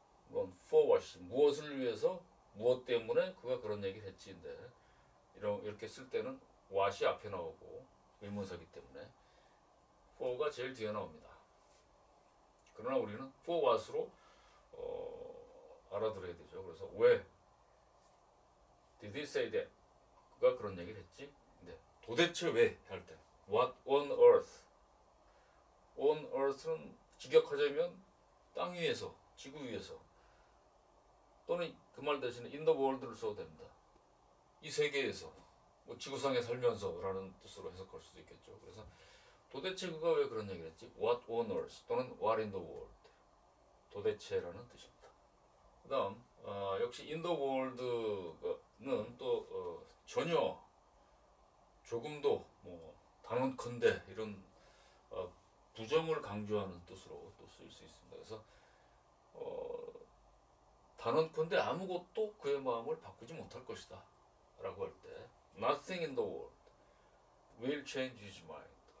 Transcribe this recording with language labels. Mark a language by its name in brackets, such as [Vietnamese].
[Korean] 이건 [English] for what? [Korean] 무엇을 위해서? 무엇 때문에 그가 그런 얘기를 했지인데 이렇게 쓸 때는 what이 앞에 나오고 의문사기 때문에 for가 제일 뒤에 나옵니다. 그러나 우리는 [English] for what [Korean] 으로 알아들어야 되죠. 그래서 왜 [English] did he say that? [Korean] 그가 그런 얘기를 했지? 근데 도대체 왜? 할 때 [English] what on earth? [Korean] on earth는 직역하자면 땅 위에서, 지구 위에서 또는 그 말 대신에 [English] in the world [Korean] 를 써도 됩니다. 이 세계에서 뭐 지구상에 살면서라는 뜻으로 해석할 수도 있겠죠. 그래서 도대체 그가 왜 그런 얘기를 했지? [English] What on earth 또는 What in the world. [Korean] 도대체라는 뜻입니다. 그 다음 역시 [English] in the world [Korean] 는 또 전혀 조금도 뭐 단언컨대 이런 부정을 강조하는 뜻으로 또 쓰일 수 있습니다. 그래서 단언컨대 아무것도 그의 마음을 바꾸지 못할 것이다 라고 할 때 [English] Nothing in the world will change his mind.